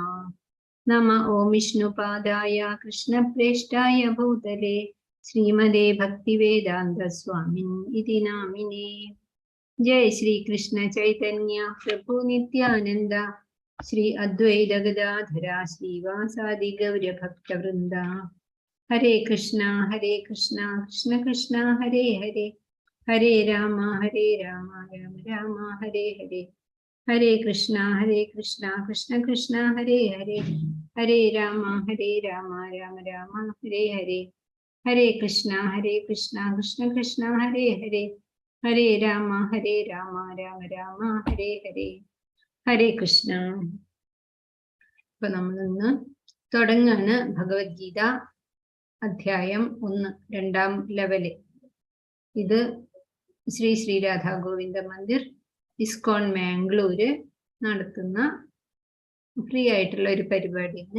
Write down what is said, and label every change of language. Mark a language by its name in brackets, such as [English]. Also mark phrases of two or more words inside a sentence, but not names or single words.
[Sanskrit] നമ ഓം വിഷ്ണുപാദായ കൃഷ്ണപ്രേഷ്ഠായ ഭൂതലേ ശ്രീമതേ ഭക്തിവേദാന്ത സ്വാമിൻ ഇതി നാമിനേ. ജയ ശ്രീ കൃഷ്ണ ചൈതന്യ പ്രഭു നിത്യാനന്ദ ശ്രീ അദ്വൈത ഗദാധര ശ്രീവാസാദി ഗൗരഭക്തവൃന്ദ. ഹരേ കൃഷ്ണ കൃഷ്ണ കൃഷ്ണ ഹരേ ഹരേ, ഹരേ രാമ രാമ രാമ ഹരേ ഹരേ, ഹരേ കൃഷ്ണ കൃഷ്ണ കൃഷ്ണ ഹരേ ഹരേ, ഹരേ രാമ രാമ രാമ ഹരേ ഹരേ, ഹരേ കൃഷ്ണ കൃഷ്ണ കൃഷ്ണ ഹരേ ഹരേ, ഹരേ രാമ രാമ രാമ ഹരേ ഹരേ, ഹരേ കൃഷ്ണ. [Malayalam] ഇപ്പൊ നമ്മളിന്ന് തുടങ്ങാണ് ഭഗവത്ഗീത അധ്യായം 1, 2-ാം ലെവല്. ഇത് ശ്രീ ശ്രീ രാധാ ഗോവിന്ദ മന്ദിർ ഇസ്കോൺ മാംഗ്ലൂര് നടത്തുന്ന ഫ്രീ ആയിട്ടുള്ള ഒരു പരിപാടിയാണ്.